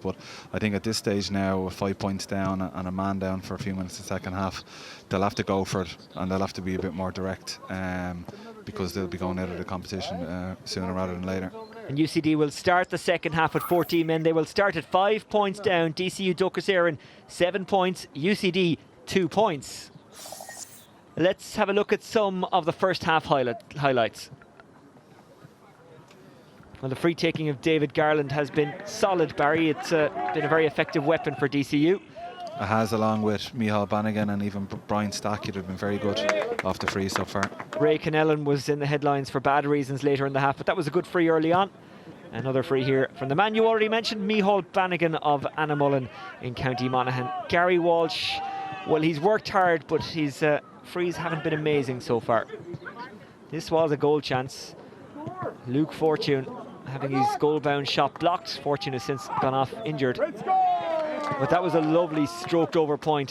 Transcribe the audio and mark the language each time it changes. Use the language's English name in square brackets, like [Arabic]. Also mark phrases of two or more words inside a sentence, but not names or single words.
[English] But I think at this stage now, with 5 points down and a man down for a few minutes in the second half, they'll have to go for it, and they'll have to be a bit more direct, because they'll be going out of the competition sooner rather than later. And UCD will start the second half with 14 men. They will start at 5 points down. DCU Dóchas Éireann 7 points. UCD 2 points. Let's have a look at some of the first half highlights. Well, the free taking of David Garland has been solid, Barry. It's been a very effective weapon for DCU. It has, along with Micheál Bannigan and even Brian Stack. They've been very good off the free so far. Ray Canellan was in the headlines for bad reasons later in the half, but that was a good free early on. Another free here from the man you already mentioned, Micheál Bannigan of Annamullen in County Monaghan. Gary Walsh, well, he's worked hard, but his frees haven't been amazing so far. This was a goal chance. Luke Fortune having his goal-bound shot blocked. Fortune has since gone off injured. But that was a lovely stroked over point.